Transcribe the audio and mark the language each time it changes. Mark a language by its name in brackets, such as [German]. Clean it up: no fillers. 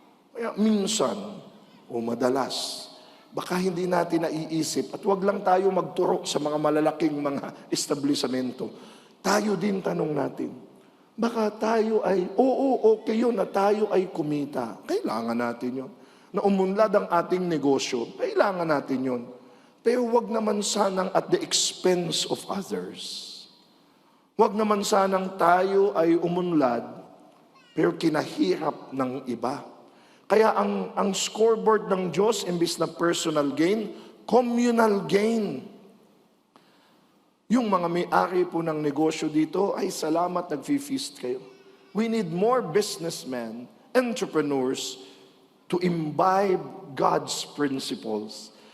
[Filipino] Kaya minsan, o madalas, baka hindi natin naiisip, at wag lang tayo magturo sa mga malalaking mga establisamento. Tayo din tanong natin, baka tayo ay, okay yun na tayo ay kumita. Kailangan natin yun. Na umunlad ang ating negosyo, kailangan natin yun. Pero wag naman sanang [English] at the expense of others. [Filipino] Wag naman sanang tayo ay umunlad, pero kinahirap ng iba. Kaya ang scoreboard ng Diyos, imbis na [English] personal gain, communal gain. [Filipino] Yung mga may-ari po ng negosyo dito, ay salamat, nag-feast kayo. [English] We need more businessmen, entrepreneurs, to imbibe God's principles.